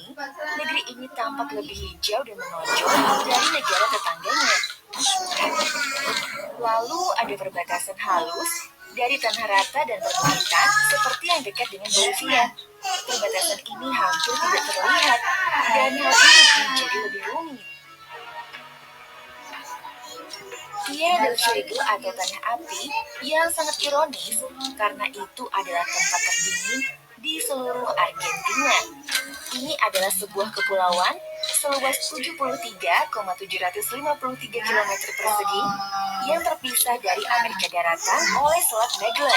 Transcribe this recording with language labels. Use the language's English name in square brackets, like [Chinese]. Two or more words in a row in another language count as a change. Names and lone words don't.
[Indonesian] Negeri ini tampak lebih hijau dan menonjol dari negara tetangganya. Lalu ada perbatasan halus dari tanah rata dan perbukitan seperti yang dekat dengan Bolivia. Perbatasan ini hampir tidak terlihat dan hal ini menjadi lebih rumit. Tierra del Fuego atau tanah api yang sangat ironis karena itu adalah tempat terdingin di seluruh Argentina. Ini adalah sebuah kepulauan seluas 73,753 km persegi yang terpisah dari Amerika Daratan oleh Selat Magellan.